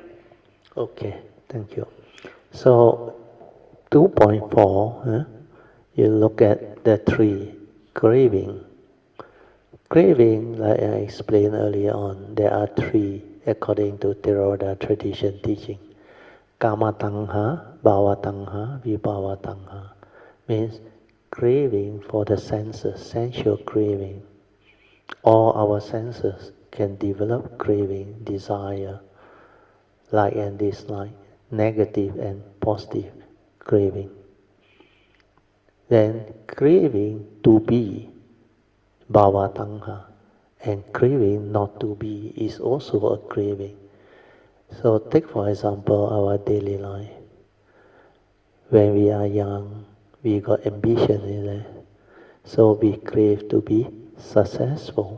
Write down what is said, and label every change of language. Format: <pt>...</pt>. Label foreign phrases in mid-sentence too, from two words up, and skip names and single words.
<en>Okay, thank you. So, 2.4, you look at the three, craving. Craving, like I explained earlier on, there are three according to Theravada tradition teaching.</en> <pi>Kama tanha, bhava tanha, vibhava tanha.</pi> <en>Means craving for the senses, sensual craving. All our senses can develop craving, desire, like and dislike, negative and positive craving. Then craving to be,</en> <pi>bhava tanha,</pi> <en>and craving not to be is also a craving. So take for example our daily life. When we are young, we got ambition in it. So we crave to be successful.</en>